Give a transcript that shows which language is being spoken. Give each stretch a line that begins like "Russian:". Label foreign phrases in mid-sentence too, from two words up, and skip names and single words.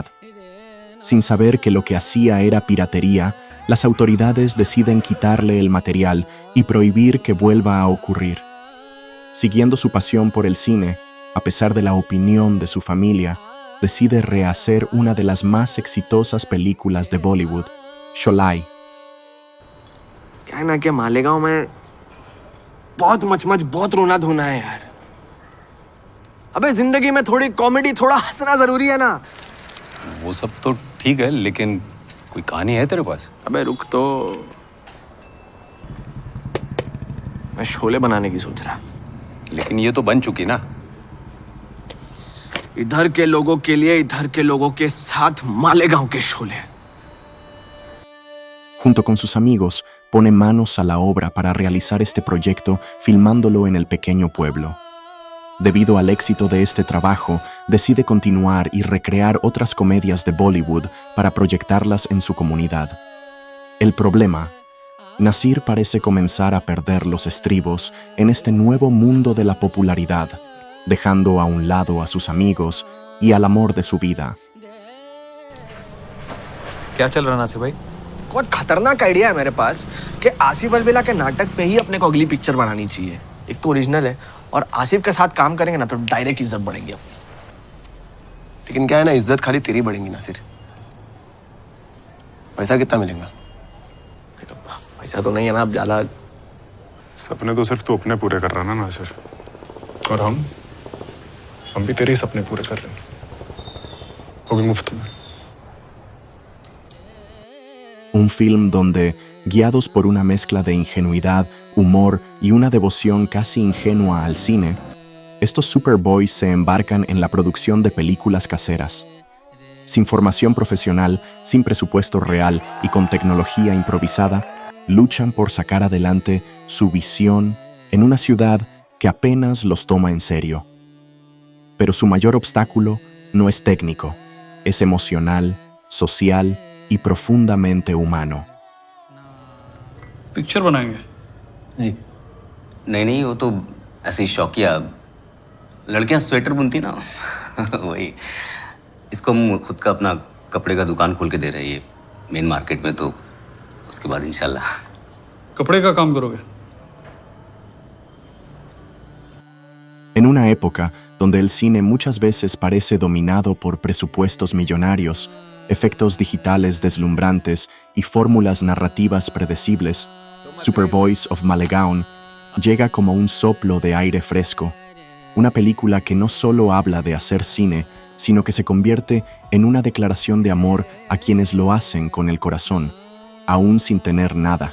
Spanish: Sin saber que lo que hacía era piratería, las autoridades deciden quitarle el material y prohibir que vuelva a ocurrir. Siguiendo su pasión por el cine, a pesar de la opinión de su familia, decide rehacer una de las más exitosas películas de Bollywood, Sholay.
Hindi: क्या है ना कि मालेगांव में बहुत रोना धोना है यार। अबे जिंदगी में थोड़ी कॉमेडी, थोड़ा हंसना जरूरी है ना। वो सब तो ठीक है, लेकिन कोई कहानी है तेरे पास? अबे रुक तो, मैं शोले बनाने की सोच रहा। लेकिन ये तो बन चुकी ना। इधर के लोगों के लिए, इधर के लोगों के साथ मालेगांव के शोले।
Spanish: Junto con sus amigos, pone manos a la obra para realizar este proyecto filmándolo en el pequeño pueblo. Debido al éxito de este trabajo, decide continuar y recrear otras comedias de Bollywood para proyectarlas en su comunidad. El problema: Nasir parece comenzar a perder los estribos en este nuevo mundo de la popularidad, dejando a un lado a sus amigos y al amor de su vida.
Hindi: क्या चल रहा नासिर भाई? बहुत खतरनाक आइडिया है मेरे पास कि आसिफ अलबिला के नाटक पे ही अपने को अगली पिक्चर बनानी चाहिए। एक तो ओरिजिनल है और आसिफ के साथ काम करेंगे ना तो डायरेक्ट इज्जत बढ़ेगी अपनी। लेकिन क्या है ना, इज्जत खाली तेरी बढ़ेगी नासिर। पैसा कितना मिलेगा? पैसा तो नहीं है ना अब ज्यादा। सपने तो सिर्फ तू अपने पूरे कर रहा ना नासिर, और हम भी तेरे सपने पूरे कर रहे हैं, वो भी मुफ्त में।
Spanish: Un film donde, guiados por una mezcla de ingenuidad, humor y una devoción casi ingenua al cine, estos Superboys se embarcan en la producción de películas caseras. Sin formación profesional, sin presupuesto real y con tecnología improvisada, luchan por sacar adelante su visión en una ciudad que apenas los toma en serio. Pero su mayor obstáculo no es técnico, es emocional, social y profundamente humano.
Hindi: पिक्चर बनाएंगे? जी नहीं, वो तो ऐसे ही शौकिया। लड़कियां स्वेटर बुनती ना वही। इसको हम खुद का अपना कपड़े का दुकान खोल के दे रहे हैं
English: main market
Hindi: में, तो उसके बाद इंशाल्लाह। कपड़े का काम करोगे?
Spanish: En una época donde el cine muchas veces parece dominado por presupuestos millonarios, efectos digitales deslumbrantes y fórmulas narrativas predecibles, Superboys of Malegaon llega como un soplo de aire fresco, una película que no solo habla de hacer cine, sino que se convierte en una declaración de amor a quienes lo hacen con el corazón, aún sin tener nada.